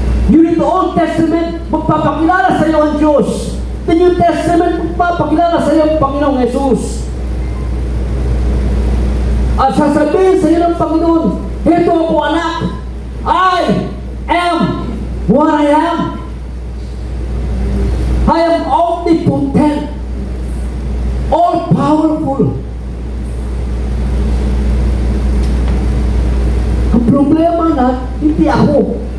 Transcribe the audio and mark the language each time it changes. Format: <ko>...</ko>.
<en>You read the Old Testament,</en> <tl>magpapakilala sa iyo ang Diyos.</tl> <en>The New Testament,</en> <tl>magpapakilala sa iyo ang Panginoong Jesus. At sasabihin sa iyo ng Panginoon, heto ako anak,</tl> <en>I am what I am. I am omnipotent, all-powerful.</en> <tl>Ang problema na, hindi ako.</tl>